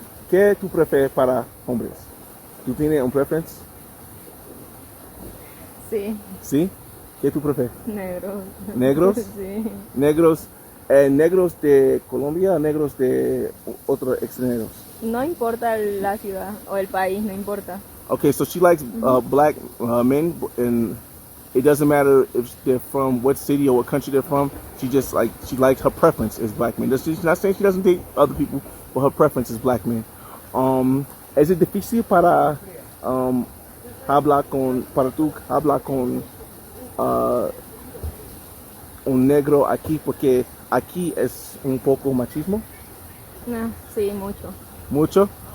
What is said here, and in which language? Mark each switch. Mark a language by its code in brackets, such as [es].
[es] ¿Qué tú prefieres para hombres? ¿Tú tienes un preference? Sí. ¿Sí? ¿Qué tú prefieres? Negros. ¿Negros? Sí. Negros. ¿Negros de Colombia o negros de otros extranjeros? No importa la ciudad o el país, no importa. [en] Okay, so she likes black men, and it doesn't matter if they're from what city or what country they're from. She likes her preference is black men. She's not saying she doesn't date other people, but her preference is black men. [es] Es difícil para tú hablar con un negro aquí porque aquí es un poco machismo. No, sí, mucho.